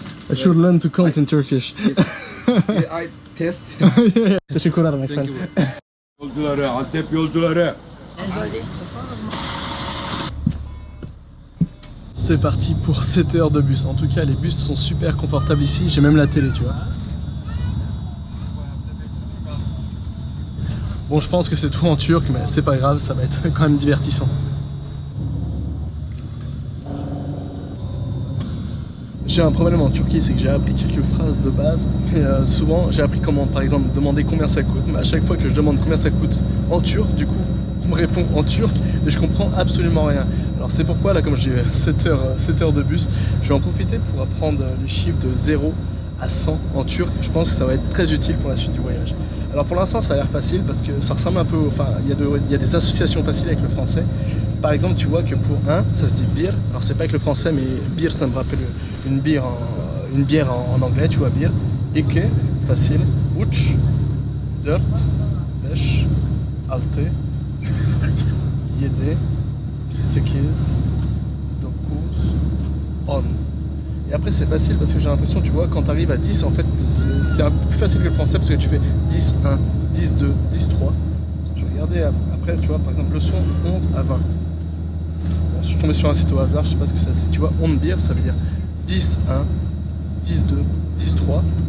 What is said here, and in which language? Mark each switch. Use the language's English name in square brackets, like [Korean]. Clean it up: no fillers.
[English] I should learn to count in Turkish. I test. [Turkish] Teşekkürler [English] my friend. [Turkish] Yolcuları, Antep yolcuları. [French] C'est parti pour 7 heures de bus. En tout cas, les bus sont super confortables ici. J'ai même la télé, tu vois. Bon, je pense que c'est tout en turc, mais c'est pas grave, ça va être quand même divertissant. J'ai un problème en Turquie, c'est que j'ai appris quelques phrases de base, mais souvent j'ai appris comment, par exemple, demander combien ça coûte, mais à chaque fois que je demande combien ça coûte en turc, du coup, on me répond en turc et je comprends absolument rien. Alors c'est pourquoi, là, comme j'ai 7 heures de bus, je vais en profiter pour apprendre les chiffres de 0 à 100 en turc. Je pense que ça va être très utile pour la suite du voyage. Alors pour l'instant, ça a l'air facile parce que ça ressemble un peu, enfin, il y a des associations faciles avec le français. Par exemple, tu vois que pour 1, ça se dit beer. Alors c'est pas avec le français, mais beer, ça me rappelle une bière en anglais, tu vois, beer. [Turkish] Eke, [French] facile. [Turkish] Uch, dört, beş, altı, yedi, sekiz, dokuz, on. [French] Et après c'est facile parce que j'ai l'impression, tu vois, quand tu arrives à 10, en fait, c'est un peu plus facile que le français parce que tu fais 10, 1, 10, 2, 10, 3. Je regardais après, tu vois, par exemple, le son 11 à 20. Je suis tombé sur un site au hasard, je sais pas ce que c'est. Tu vois, [Turkish] on beer, [French] ça veut dire 10, 1, 10, 2, 10, 3.